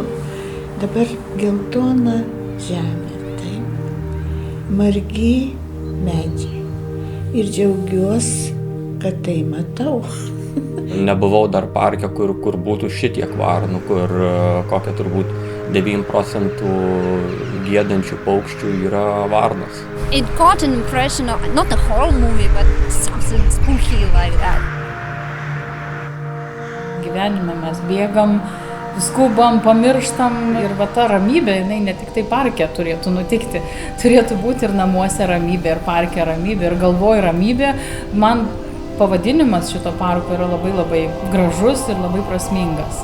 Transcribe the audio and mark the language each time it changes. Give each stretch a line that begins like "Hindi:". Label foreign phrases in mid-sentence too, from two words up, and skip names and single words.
Lithuanian: Dabar geltona žemė, taip, margi medžiai. Ir džiaugiuosi, kad tai matau. Nebuvau dar parke, kur būtų šitiek varnų, kur kokia turbūt 9% giedančių paukščių yra varnos.
English: It got an impression of not a horror movie, but something spooky like that.
Lithuanian: Gyvenime mes bėgam, skubam, pamirštam ir va ta ramybė, jinai ne tik tai parke turėtų nutikti, turėtų būti ir namuose ramybė, ir parke ramybė, ir galvoj ramybė. Man pavadinimas šito parko yra labai gražus ir labai prasmingas.